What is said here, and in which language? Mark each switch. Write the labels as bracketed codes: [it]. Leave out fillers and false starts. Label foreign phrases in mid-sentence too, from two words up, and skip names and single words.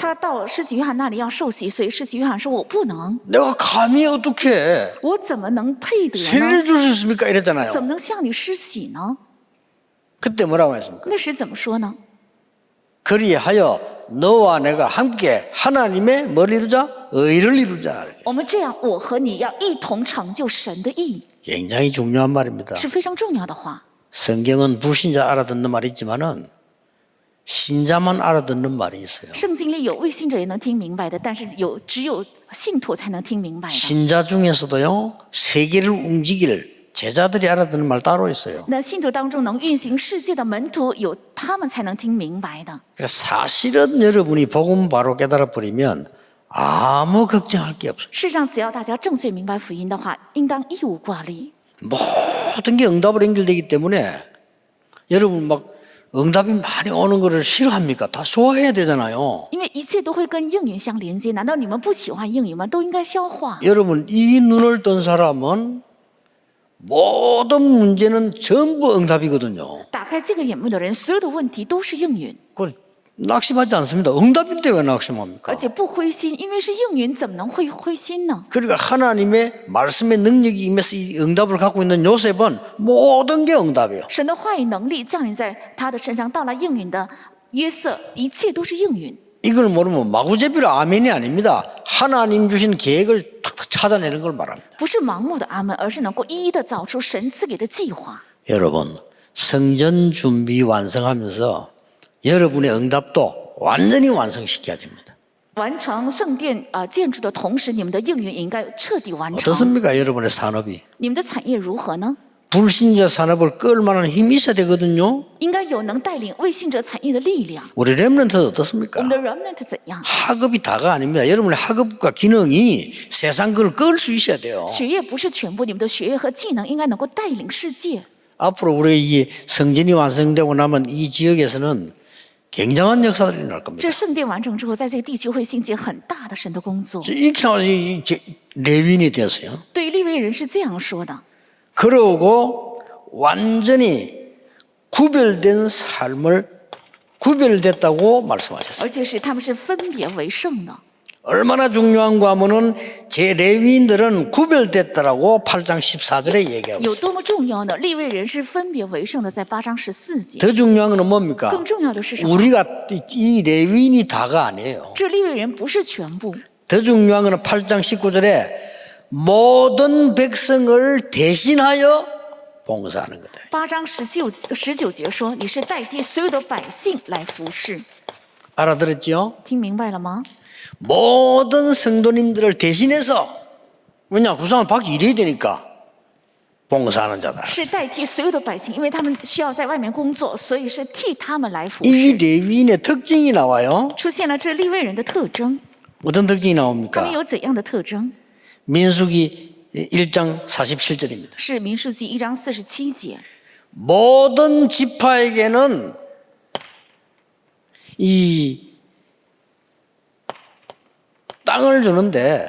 [zh] 他到施洗约翰那里要受洗，所以施洗约翰说：“我不能， [ko] 내가 감히 어떻게 [zh] 我怎么能配得 [ko] 세례를 [zh] 呢？ [ko] 줄 수 있습니까? 이랬잖아요. [zh] 怎么能向你施洗呢 [ko] 그때 뭐라고 했습니까? [zh] 那时怎么说呢？ [ko] 그리하여 너와 내가 함께 하나님의 뭘 이루자? 의를 이루자. [zh] 我们这样，我和你要一同成就神的义， [ko] 굉장히 중요한 말입니다. [zh] 是非常重要的话。 [ko] 성경은 불신자 알아듣는 말이 있지만은 신자만 알아듣는 말이 있어요. [zh] 圣经里有未信者也能听明白的，但是只有信徒才能听明白的。 [ko] 신자 중에서도요 세계를 움직일 제자들이 알아듣는 말 따로 있어요. [zh] 那信徒当中能运行世界的门徒，有他们才能听明白的。 [ko] 그래서 사실은 여러분이 복음 바로 깨달아 버리면 아무 걱정할 게 없어요. [zh] 事实上，只要大家正确明白福音的话，应当一无挂虑。 [ko] 모든 게 응답으로 연결되기 때문에 여러분 막 응답이 많이 오는 거를 싫어합니까? 다 좋아해야 되잖아요. [zh] 因为一切都会跟应允相连接，难道你们不喜欢应允吗？都应该消化。 [ko] 여러분 이 눈을 뜬 사람은 모든 문제는 전부 응답이거든요. [zh] 打开这个眼目的人，所有的问题都是应允， [ko] 그 낙심하지 않습니다. 응답인데 왜 낙심합니까? [zh] 而且不灰心，因为是应允，怎么能会灰心呢？ [ko] 그러니까 하나님의 말씀의 능력이 임해서 이 응답을 갖고 있는 요셉은 모든 게 응답이에요. [zh] 神的话语能力降临在他的身上，到了应允的约瑟，一切都是应允。 [ko] 이걸 모르면 마구제비로 아멘이 아닙니다. 하나님 주신 계획을 탁탁 찾아내는 걸 말합니다. [zh] 不是盲目的阿门，而是能够一一的找出神赐给的计划。 [ko] 여러분 성전 준비 완성하면서 여러분의 응답도 완전히 완성시켜야 됩니다. [zh] 完成圣殿建筑的同时，你们的应允应该彻底完成。 [ko] 어떻습니까? 여러분의 산업이. [zh] 你们的产业如何呢？ [ko] 불신자 산업을 끌 만한 힘이 있어야 되거든요. [zh] 应该有能带领未信者产业的力量。 [ko] 우리 렘넌트는 [zh] 我 [ko] 어떻습니까? [zh] 们的 remnant 怎样？ [ko] 학업이 다가 아닙니다. 여러분의 학업과 기능이 세상 그걸 끌 수 있어야 돼요. [zh] 学业不是全部，你们的学业和技能应该能够带领世界。 [ko] 앞으로 우리 이 성전이 완성되고 나면 이 지역에서는 굉장한 역사들이 날 겁니다. [zh] 这圣殿完成之后，在这个地区会兴起很大的神的工作。 [ko] 이렇게 나와서 레위인이 되었어요. [zh] 对于利未人是这样说的： [ko] 그러고 완전히 구별된 삶을 구별됐다고 말씀하셨어요. [zh] 而且是他们是分别为圣的。 [ko] 얼마나 중요한가 하면은 제 레위인들은 구별됐다라고 8장 14절에 얘기하고 [zh] 有 [ko] 있어요. [zh] 多么重要呢？利未人是分别为圣的，在8章14节。 [ko] 더 중요한 건 뭡니까? [zh] 更重要的是什么？ [ko] 우리가 이 레위인이 다가 아니에요. [zh] 这利未人不是全部， [ko] 더 중요한 건 8장 19절에 모든 백성을 대신하여 봉사하는 거다. [zh] 8 章19节说，你是代替所有的百姓来服侍。 [ko] 알아들었죠? [zh] 听明白了吗？ [ko] 모든 성도님들을 대신해서 왜냐 구상을 받기 이래야 되니까 봉사하는 자다. [zh] 是代替所有的百姓，因为他们需要在外面工作，所以是替他们来服 [ko] 이 [zh] 侍。 [ko] 레위인의 특징이 나와요. [zh] 出现了这利未人的特征， [ko] 어떤 특징이 [zh] 他们 [ko] 나옵니까? [zh] 有怎样的特征？ [ko] 민수기 1장 47절입니다. [zh] 是民数记1章47节， [ko] 모든 지파에게는 이 땅을 주는데